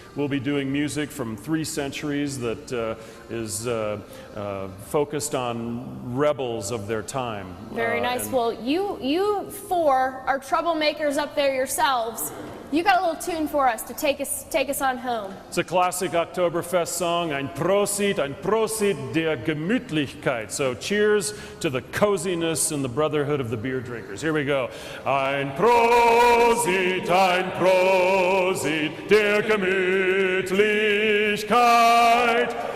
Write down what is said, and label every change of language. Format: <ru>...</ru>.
<en>We'll be doing music from 3 centuries that is focused on rebels of their time. Very nice. Well, you 4 are troublemakers up there yourselves. You got a little tune for us to take us on home. It's a classic Oktoberfest song,</en> <de>ein Prosit der Gemütlichkeit.</de> <en>So cheers to the coziness and the brotherhood of the beer drinkers. Here we go.</en> <de>Ein Prosit der Gemütlichkeit.</de>